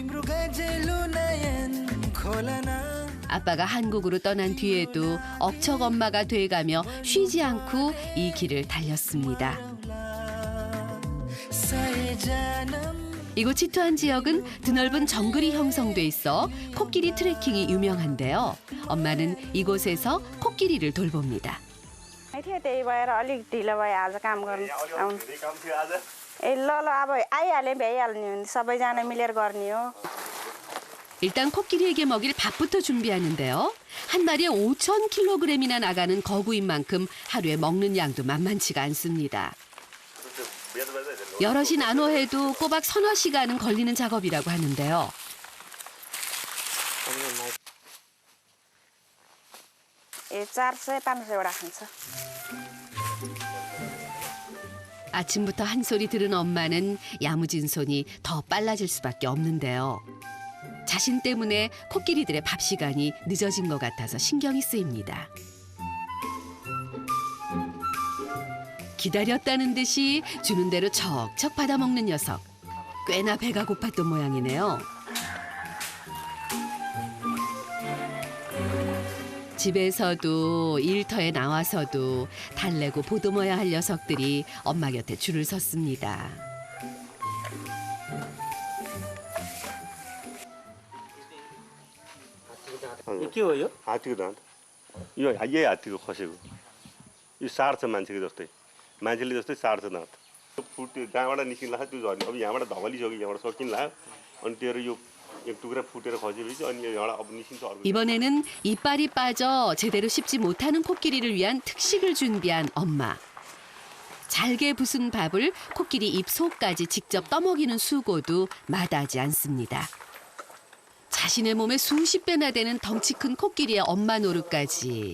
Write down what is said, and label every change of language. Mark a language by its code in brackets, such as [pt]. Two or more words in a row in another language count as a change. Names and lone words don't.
[ko] 아빠가 한국으로 떠난 뒤에도 억척 엄마가 돼가며 쉬지 않고 이 길을 달렸습니다. 이곳 치투안 지역은 드넓은 정글이 형성돼 있어 코끼리 트레킹이 유명한데요. 엄마는 이곳에서 코끼리를 돌봅니다. [ne] थियो त्यही भएर अलिक ढिलो भयो आज काम गर्नु आउनु ए ल ल अब आइहाले भ्याइहाल्ने हो सबैजना मिलेर गर्ने हो [ko] 일단 코끼리에게 먹일 밥부터 준비하는데요. 한 마리에 5,000kg이나 나가는 거구인 만큼 하루에 먹는 양도 만만치가 않습니다. 여럿이 나눠 해도 꼬박 서너 시간은 걸리는 작업이라고 하는데요. [ne] ए 400, 500वटा खान्छ [ko] 아침부터 한 소리 들은 엄마는 야무진 손이 더 빨라질 수밖에 없는데요. 자신 때문에 코끼리들의 밥 시간이 늦어진 것 같아서 신경이 쓰입니다. 기다렸다는 듯이 주는 대로 척척 받아먹는 녀석. 꽤나 배가 고팠던 모양이네요. 집에서도 일터에 나와서도 달래고 보듬어야 할 녀석들이 엄마 곁에 줄을 섰습니다. [ne] के हो यो हात्तीको दाँत यो यही हात्तीको खसेको यो सार्छ मान्छेको जस्तै मान्छेले जस्तै सार्छ दाँत फुट्यो जहाँबाट निस्किन लाग्छ त्यो झर्ने अब यहाँबाट धमलिसक्यो यहाँबाट सकिन लाग्यो अनि तेरो यो एक टुक्रा फुटेर खसेपछि अनि यहाँबाट अब निस्किन्छ अर्को [ko] 이번에는 이빨이 빠져 제대로 씹지 못하는 코끼리를 위한 특식을 준비한 엄마. 잘게 부순 밥을 코끼리 입 속까지 직접 떠먹이는 수고도 마다하지 않습니다. 자신의 몸에 수십 배나 되는 덩치 큰 코끼리의 엄마 노릇까지.